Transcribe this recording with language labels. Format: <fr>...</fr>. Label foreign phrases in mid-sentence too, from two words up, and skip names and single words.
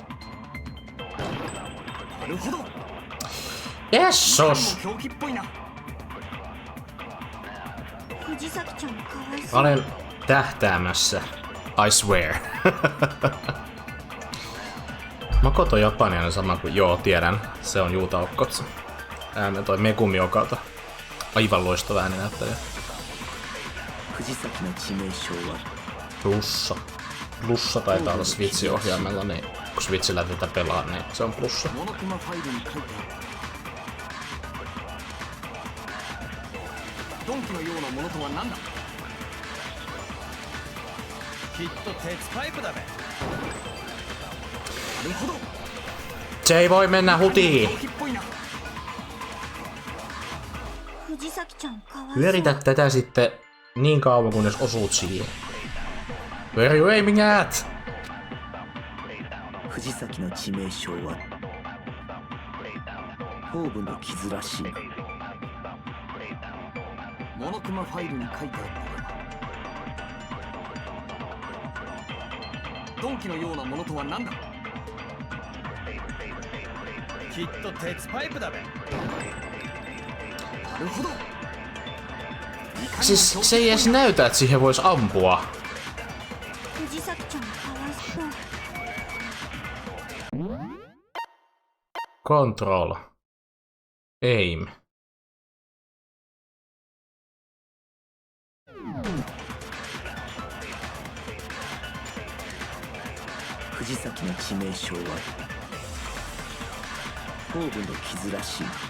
<ja>なるほど。</ja> <fi>Jessus!</fi> <ja>狂気っぽいな。藤崎ちゃんかわいそう。</ja> <fi>Olen tähtäämässä.</fi> <en>I swear.</en> <fi>Makoto japanilainen sama kuin... Joo, tiedän. Se on Juuta Okkotsu. Äänen toi Megumi Okata. Aivan loistava ääninäyttäjä.</fi> <ja>藤崎の致命傷は</ja> <fi>Plussa. Plussa taitaa olla Switch-ohjaimella, niin kun Switchillä tätä pelaa, niin se on plussa.</fi> <ja>モノクマファイルに書いてある。鈍器のようなものとは何だ。きっと鉄パイプだべ。</ja> <fi>Se ei voi mennä hutiin.</fi> <ja>藤崎ちゃんかわいそう。</ja> <fi>Pyöritä tätä sitten niin kauan kunnes osuut siihen.</fi> <en>Where are you aiming at?</en> <ja>藤崎の致命傷は頭部の傷らしい。モノクマファイルに書いてあったが、鈍器のようなものとは何だ。きっと鉄パイプだべ。なるほど。</ja> <fi>Siis se ei edes näytä, että siihen voisi ampua.</fi> <ja>藤崎ちゃんかわいそう。</ja> <en>Control. Aim.</en> <ja>藤崎の致命傷は頭部の傷らしい。</ja>